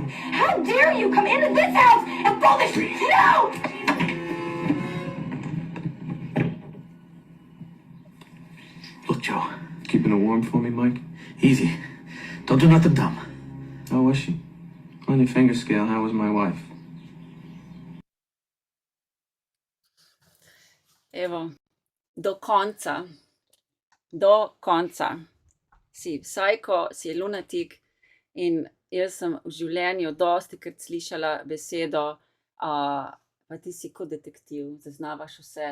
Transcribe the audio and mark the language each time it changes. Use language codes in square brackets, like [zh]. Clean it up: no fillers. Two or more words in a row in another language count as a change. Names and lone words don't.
[en] How dare you come into this house and pull this shit? No! Look, Joe, keeping it warm for me, Mike? Easy. Don't do nothing dumb. How was she? On your finger scale, how was my wife? [sl] Evo, do konca si psycho, si lunatik in jaz sem v življenju dostikrat slišala besedo, pa ti si kot detektiv, zaznavaš vse.